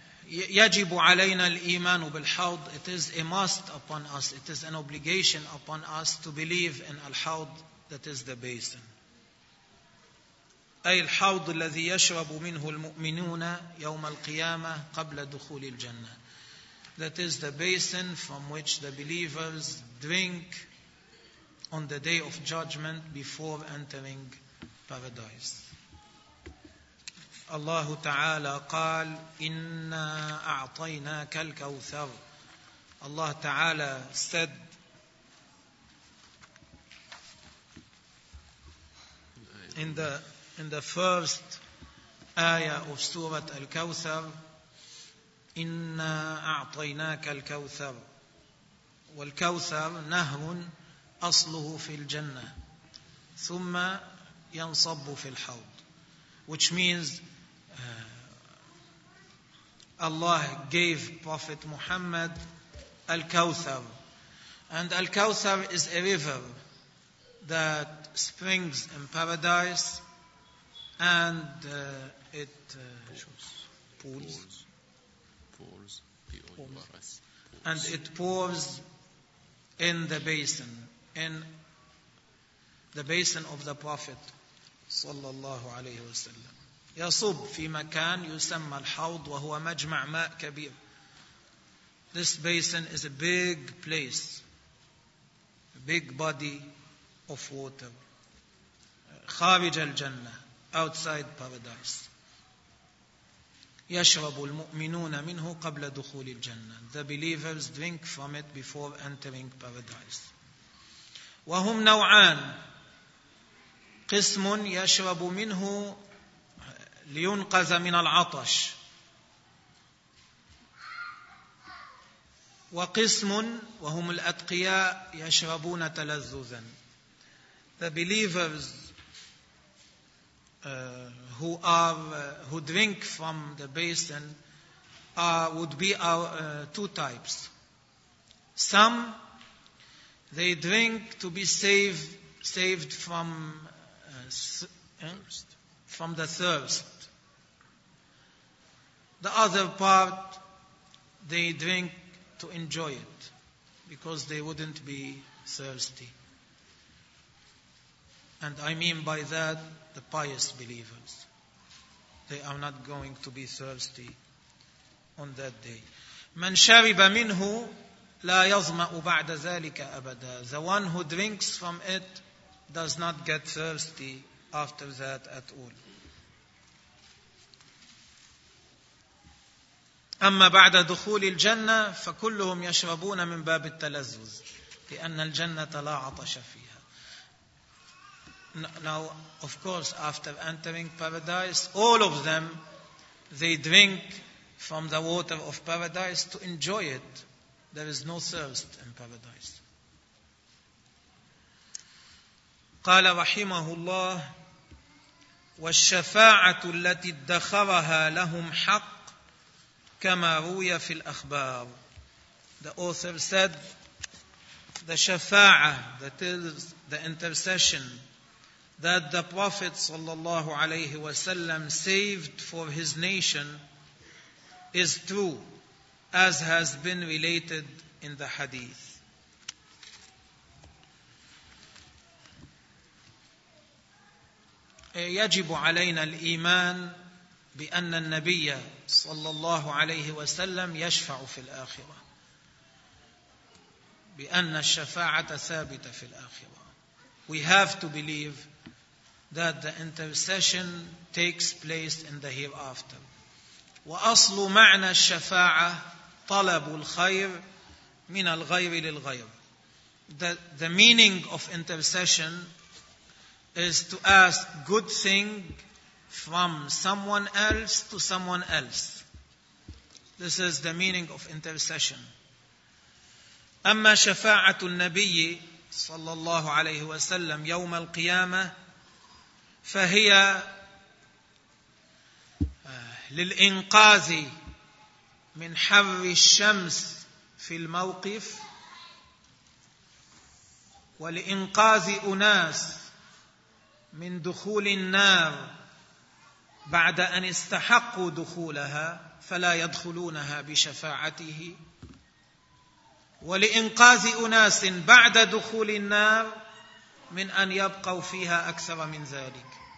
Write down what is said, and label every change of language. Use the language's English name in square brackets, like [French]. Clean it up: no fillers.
[Arabic] يجب علينا الإيمان بالحوض. [English] It is a must upon us. It is an obligation upon us to believe in al-hawd, that is the basin. [Arabic] أي الحوض الذي يشرب منه المؤمنون يوم القيامة قبل دخول الجنة. [English] That is the basin from which the believers drink on the day of judgment before entering paradise. [Arabic] الله تعالى قال إنا أعطيناك الكوثر. الله تعالى [English] said, In the first ayah of Surah Al-Kawthar, [Arabic] إِنَّا أَعْطَيْنَاكَ الْكَوْثَرُ. وَالْكَوْثَرُ نَهْرٌ أَصْلُهُ فِي الْجَنَّةِ ثُمَّ يَنْصَبُّ فِي الْحَوْضِ. [English] Which means Allah gave Prophet Muhammad Al-Kawthar. And Al-Kawthar is a river that springs in paradise. And it pours in the basin, in the basin of the Prophet [Arabic] صلى الله عليه وسلم. يصب في مكان يسمى الحوض وهو مجمع ماء كبير. [English] This basin is a big place, a big body of water. [Arabic] خارج الجنة, [English] outside paradise. [Arabic] يشرب المؤمنون منه قبل دخول الجنة. [English] The believers drink from it before entering paradise. [Arabic] وهم نوعان, قسم يشرب منه لينقذ من العطش, وقسم وهم الأتقياء يشربون تلذذا. [English] The believers who drink from the basin would be two types. Some they drink to be saved from thirst. From the thirst. The other part they drink to enjoy it because they wouldn't be thirsty. And I mean by that the pious believers. They are not going to be thirsty on that day. [Arabic] من شرب منه لا يظمأ بعد ذلك أبدا. [English] The one who drinks from it does not get thirsty after that at all. [Arabic] أما بعد دخول الجنة فكلهم يشربون من باب التلذذ لأن الجنة لا عطش فيها. [English] Now, of course, after entering paradise, all of them, they drink from the water of paradise to enjoy it. There is no thirst in paradise. [Arabic] قال رحمه الله والشفاعة التي ادخرها لهم حق كما روي في الأخبار. [English] The author said the shafa'ah, that is the intercession that the Prophet [Arabic] صلى الله عليه وسلم [English] saved for his nation is true as has been related in the hadith. [Arabic] يجب علينا الإيمان بأن النبي صلى الله عليه وسلم يشفع في الآخرة, بأن الشفاعة ثابتة في الآخرة. [English] We have to believe that the intercession takes place in the hereafter. [Arabic] وأصل معنى الشفاعة طلب الخير من الغير للغير. [English] The meaning of intercession is to ask good thing from someone else to someone else. This is the meaning of intercession. [Arabic] أما شفاعة النبي صلى الله عليه وسلم يوم القيامة فهي للإنقاذ من حر الشمس في الموقف ولإنقاذ أناس من دخول النار بعد أن استحقوا دخولها فلا يدخلونها بشفاعته, ولإنقاذ أناس بعد دخول النار من أن يبقوا فيها أكثر من ذلك.